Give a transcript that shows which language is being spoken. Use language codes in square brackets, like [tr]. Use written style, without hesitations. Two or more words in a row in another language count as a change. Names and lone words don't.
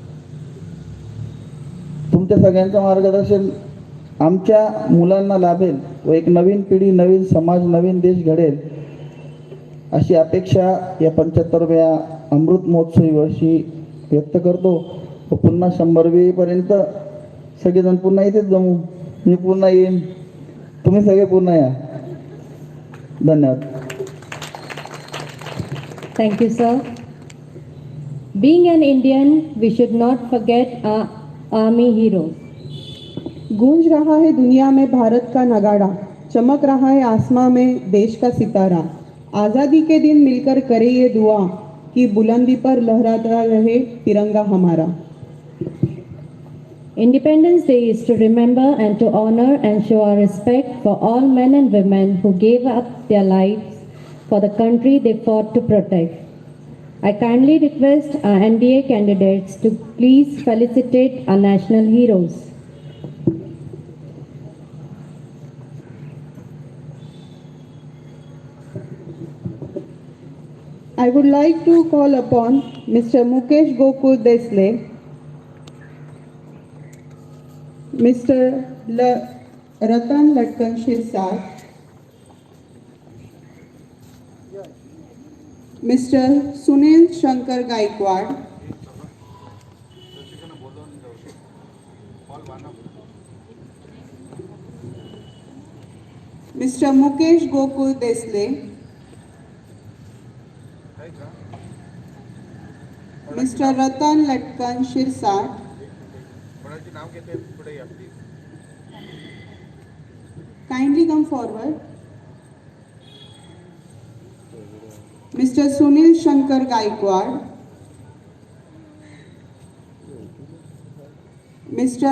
[mr] तुमच्या सगळ्यांचं मार्गदर्शन आमच्या मुलांना लाभेल व एक नवीन पिढी, नवीन समाज, नवीन देश घडेल अशी अपेक्षा या 75व्या अमृत महोत्सवी वर्षी व्यक्त करतो. व पुन्हा 100वी पर्यंत सगळेजण पुन्हा इथेच जमू. मी पुन्हा येईन, तुम्ही सगळे पुन्हा या. धन्यवाद. [en] Thank you, sir. Being an Indian, we should not forget our army heroes. [hi] गूंज रहा है दुनिया में भारत का नगाड़ा, चमक रहा है आसमां में देश का सितारा. आज़ादी के दिन मिलकर करे ये दुआ कि बुलंदी पर लहराता रहे तिरंगा हमारा. [en] Independence Day is to remember and to honor and show our respect for all men and women who gave up their lives for the country they fought to protect. I kindly request our NDA candidates to please felicitate our national heroes. I would like to call upon Mr. Mukesh Gokul Desle, Mr. Ratan Latkan Shirsar, Mr. Sunil Shankar Gaikwad, Mr. Mukesh Gokul Desle, Mr. Ratan Latkan Shirsar, kindly come forward. Mr. Sunil Shankar Gaikwad, Mr.